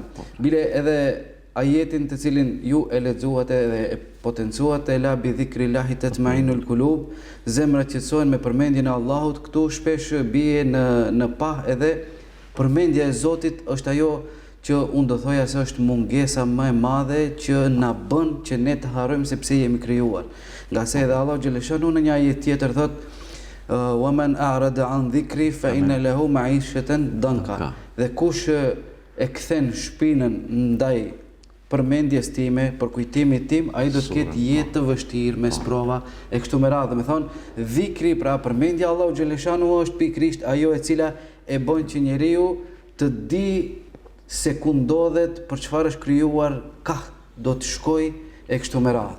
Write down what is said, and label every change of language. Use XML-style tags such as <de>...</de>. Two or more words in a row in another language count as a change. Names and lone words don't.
<sq>Bile edhe ajetin të cilin ju e lexuat dhe e potencuat,</sq> <ar>ألا بذكر الله تطمئن القلوب,</ar> <sq>zemrat qetësohen me përmendjen e Allahut, këtu shpesh bie në pah edhe përmendja e Zotit është ajo që unë do thoja se është mungesa më e madhe që na bën që ne të harrojmë se pse jemi krijuar. Nga se edhe Allahu xhaleshanu në një ajet tjetër thotë:</sq> <ar>وَمَنْ أَعْرَضَ عَنْ ذِكْرِي فَإِنَّ لَهُ مَعِيشَةً ضَنْكًا.</ar> <sq>Dhe kush e kthen shpinën ndaj përmendjes time, për kujtimit tim, ai do të ketë jetë të vështirë me sprova e kështu me radhë. Me thonë, dhikri, pra përmendja Allahu xhaleshanu është pikërisht ajo e cila e bën që njeriu të di se ku ndodhet, për çfarë është krijuar, ka do të shkojë e kështu me radhë.</sq>